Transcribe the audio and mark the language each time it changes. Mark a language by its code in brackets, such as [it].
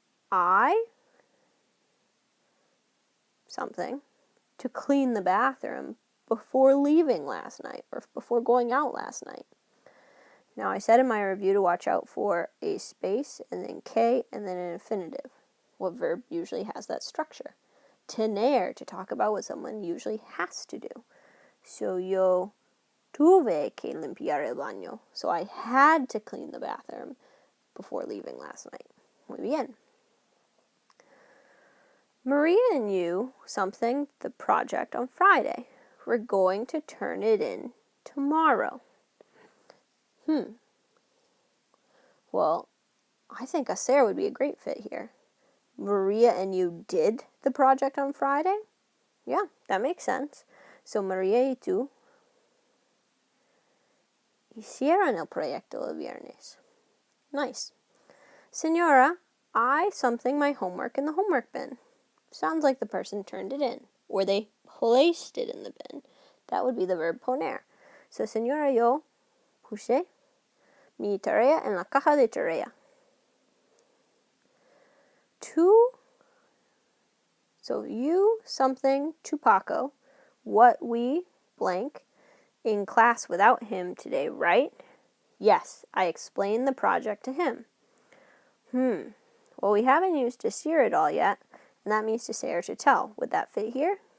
[en] I, something, to clean the bathroom before leaving last night or before going out last night. Now, I said in my review to watch out for a space and then K and then an infinitive. What verb usually has that structure? Tener, to talk about what someone usually has to do. [es] So yo tuve que limpiar el baño. [en] So I had to clean the bathroom before leaving last night. [es] Muy bien. [en] Maria and you, something, the project on Friday. We're going to turn it in tomorrow. Well, I think HACER would be a great fit here. Maria and you did the project on Friday? Yeah, that makes sense. [es] So Maria y tú hicieron el proyecto el viernes. [en] Nice. Señora, I something my homework in the homework bin. Sounds like the person turned it in, or they placed it in the bin. That would be the verb poner. [es] So, señora, yo puse mi tarea en la caja de tarea. [en] So you, something, to Paco, what we, blank, in class without him today, right? Yes, I explained the project to him. Well, we haven't used DECIR at all yet, and that means to say or to tell. Would that fit here?